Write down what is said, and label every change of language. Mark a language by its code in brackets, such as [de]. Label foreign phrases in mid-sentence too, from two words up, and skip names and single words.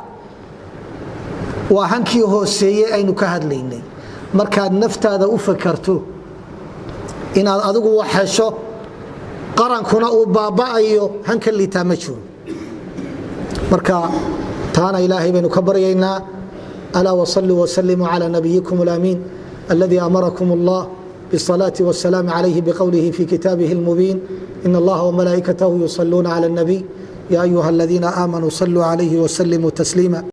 [so] waa hankii hooseeyay aynu ka hadlaynay markaad naftaada u fakarto inaad adigu wax hesho qarankuna uu baabaayo hanka liitama jiro marka taana ilaahay baynu ka baryaynaa [ar] ألا وصلوا وسلموا على نبيكم الأمين الذي أمركم الله بالصلاة والسلام عليه بقوله في كتابه المبين إن الله وملائكته يصلون على النبي يا أيها الذين آمنوا صلوا عليه وسلموا تسليما